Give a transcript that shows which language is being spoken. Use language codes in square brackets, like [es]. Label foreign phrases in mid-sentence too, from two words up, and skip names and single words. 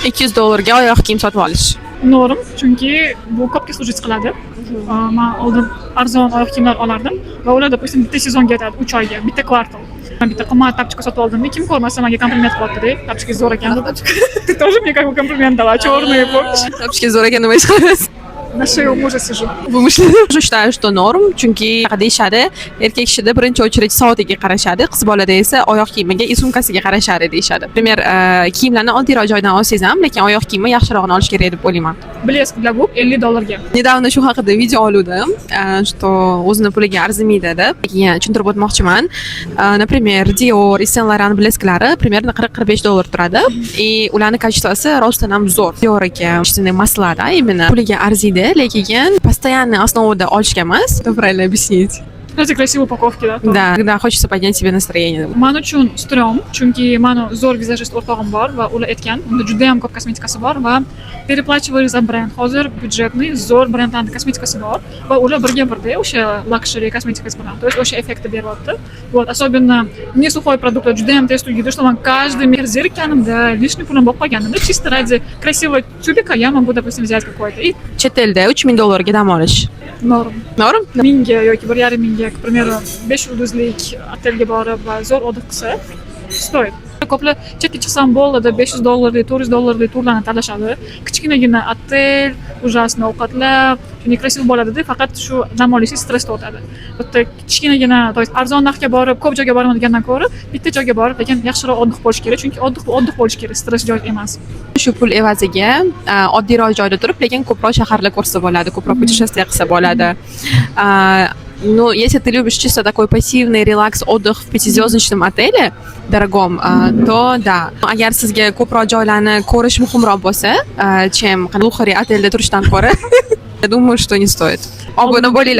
[uz] $200 ga oyoq kiyim sotib olish. Norm, chunki bu ko'pga slujit qiladi. Men oldin arzon oyoq kiyimlar olardim va ular допустим bitta sezonga yetadi, 3 oyga, bitta kvartal. Men bitta qimmat tapchika sotib oldim. Kim ko'rmasa menga kompliment qilyapti-da. Tapchika zo'r ekan. [ru] Ты тоже мне как бы комплимент дала, черные, помнишь? [uz] Tapchika zo'r ekan nima ish qilasiz? [ru] На шее у мужа сижу. Я считаю, что [uz] norm, chunki deyishadi, erkak kishida birinchi очередь soatiga qarashadi, qiz bolada esa oyoq kiyimiga, sumkasiga qarashadi deyishadi. Например, kiyimlarni oddiy joydan olsangiz ham, lekin oyoq kiyimni yaxshirog'ini olish kerak deb o'ylayman. [ru] Блеск для губ $50. [uz] Недавно shu haqida video oluvdim, что o'zini puliga arzimaydi deb. Tushuntirib o'tmoqchiman. Например, Dior, Saint Laurent blesklari примерно $40-45 turadi. И ularning качествоsi rostdan ham zo'r. Dior aka, shunday masalada, именно puliga arziydi, lekin [ru] постоянно основада [uz] olishga emas. [ru] Правильно объяснить? Эти красивые упаковки, да? Да, когда хочется поднять себе настроение. [uz] Men uchun strom, chunki meni zo'r vizajist o'rtog'im bor va ular aytgan, unda juda ham ko'p kosmetikasi bor va [ru] переплачивали за бренд. [uz] Hozir byudjetный zo'r brendlarning kosmetikasi bor va ular birga-birda o'sha luxury kosmetikasi bilan, [ru] то есть [uz] o'sha effektni beryapti. [ru] Вот, особенно не сухой продукт, [uz] juda ham tez tugaydi, что man [ru] каждый месяц [uz] zerikkanimda, lishniy pulim bo'lib qolganimda, [ru] чисто ради красивого тюбика я могу, допустим, взять какой-то. И [uz] Chet elda $3000 ga dam olish. Norm. Norm? 1000 yoki 1,5 [ru] к примеру, [uz] 5 yulduzlik otelga borib va zo'r odat qilsa, stoyib. Ko'plar chetga chiqsam bo'ladi, $500, $400 turlarni tanlashadi. Kichkinagina otel, ужасно ovqatlar, shunday krasiv bo'ladi-da, faqat shu dam olishni stressda o'tadi. Bitta kichkinagina, [ru] to есть [uz] arzon narxga borib, ko'p joyga boradigandan ko'ra, bitta joyga borib, lekin yaxshiroq oddiy bo'lish kerak, chunki oddiy bo'lish kerak, stress joy emas. Shu pul evaziga oddiyroq joyda turib, lekin ko'proq shaharlar ko'rsa bo'ladi, ko'proq путешествие qilsa bo'ladi. [ru] Ну, если ты любишь чисто такой пассивный релакс, отдых в пятизвездочном отеле дорогом, то да. [uz] Agar sizga ko'proq joylarni ko'rish muhimroq bo'lsa, чем luxury отельda turishdan ko'ra, [ru] я думаю, что не стоит. [uz] Obuna bo'linglar.